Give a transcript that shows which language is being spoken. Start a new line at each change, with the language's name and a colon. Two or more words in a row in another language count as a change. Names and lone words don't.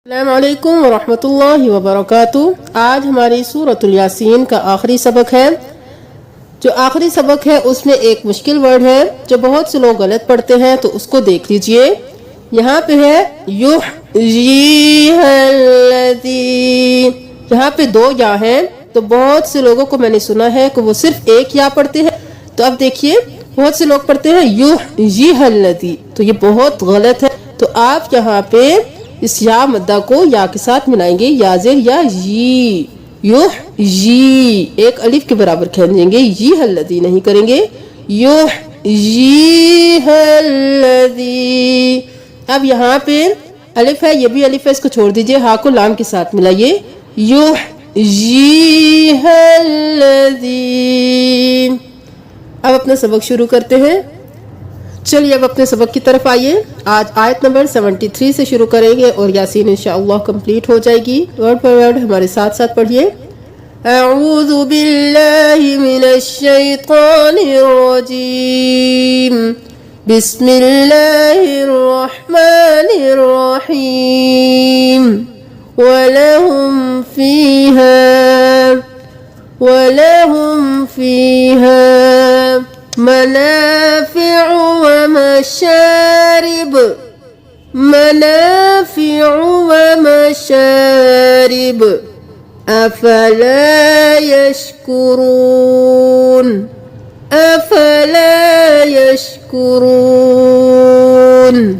Arabic: السلام عليكم ورحمة الله وبركاته.
Hindi: आज हमारी सूरतुल यासीन का आखिरी सबक है। जो आखिरी सबक है उसमें एक मुश्किल वर्ड है जो बहुत से लोग गलत पढ़ते हैं, तो उसको देख लीजिए। यहाँ पे है युहयीहल्लज़ी, यहाँ पे दो या हैं, तो बहुत से लोगों को मैंने सुना है कि वो सिर्फ एक या पढ़ते हैं। तो अब देखिए, बहुत से लोग पढ़ते हैं युहयीहल्लज़ी, तो ये बहुत गलत है। तो आप यहाँ पे इस या मद्दा को या के साथ मिलाएंगे, याज़ेर या यी, युह यी, एक अलिफ के बराबर खींचेंगे, यी हल्लज़ी नहीं करेंगे,
Arabic: يُحْ يِي هَلَّذِي.
Hindi: अब यहाँ पे अलिफ है, ये भी अलिफ है, इसको छोड़ दीजिए, हा को लाम के साथ मिलाइए,
Arabic: يُحْ يِي هَلَّذِي.
Hindi: अब अपना सबक शुरू करते हैं। चलिए अब अपने सबक की तरफ आइए। आज आयत नंबर 73 से शुरू करेंगे और यासीन इंशाअल्लाह कंप्लीट हो जाएगी। वर्ड पर वर्ड हमारे साथ साथ पढ़िए।
Arabic: أعوذ بالله من الشيطان الرجيم، بسم الله الرحمن الرحيم. ولهم فيها منافع ومشارب أفلا يشكرون.